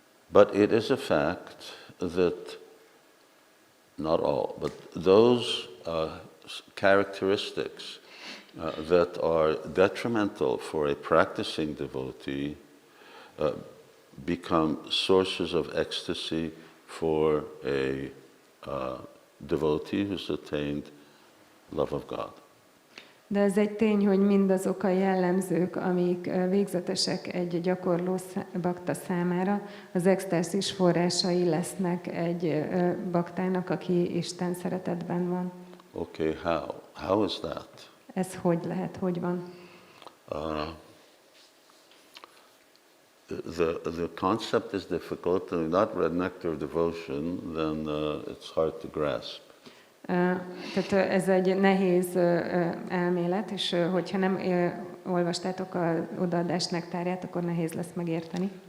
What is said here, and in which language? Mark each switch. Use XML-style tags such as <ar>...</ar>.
<en>But it is a fact that not all, but those characteristics that are detrimental for a practicing devotee become sources of ecstasy for a devotee who's attained love of God.</en> <hu>De ez egy tény, hogy mindazok a jellemzők, amik végzetesek egy gyakorló bakta számára, az extázis forrásai lesznek egy baktának, aki Isten szeretetben van.</hu> <en>Okay, how? How is that?</en> <hu>Ez hogy lehet, hogy van?</hu> <en>The concept is difficult, and if not read Nectar Devotion, then it's hard to grasp.</en> <hu>Tehát ez egy nehéz elmélet, és hogyha nem olvastátok az odaadás nektárját, akkor nehéz lesz megérteni.</hu>